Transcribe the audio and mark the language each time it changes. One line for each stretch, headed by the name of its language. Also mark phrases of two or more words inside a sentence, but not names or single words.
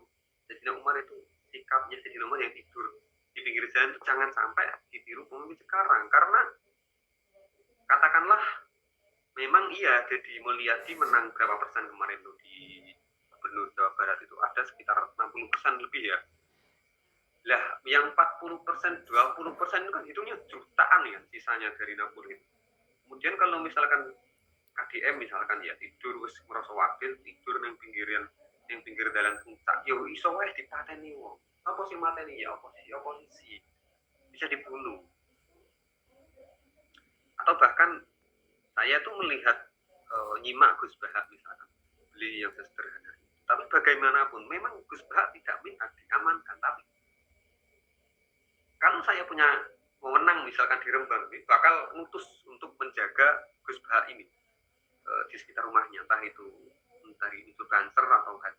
Indonesian: Sayyidina Umar itu sikapnya Sayyidina Umar yang tidur di pinggir jalan itu jangan sampai ditiru pemimpin sekarang, karena katakanlah memang iya Deddy Mulyadi menang berapa persen kemarin tuh di Gubernur Jawa Barat itu ada sekitar 60% lebih ya. Lah yang 40%, 20% itu kan hitungnya jutaan ya sisanya dari 60 itu. Kemudian kalau misalkan KDM misalkan ya
Javanese: tidur wis merasa wakil tidur nang pinggir dalan puncak yo iso wae dipateni wong.
Indonesian: Apa sih mateni ya oposisi bisa dibunuh. Atau bahkan saya tuh melihat nyimak Gus Bahak misalkan, beli yang sederhana. Tapi bagaimanapun memang Gus Bahak tidak minta diamankan, tapi kalau saya punya wewenang misalkan di Rembang, bakal ngutus untuk menjaga Gus Bahak ini di sekitar rumahnya, entah itu cancer atau haji.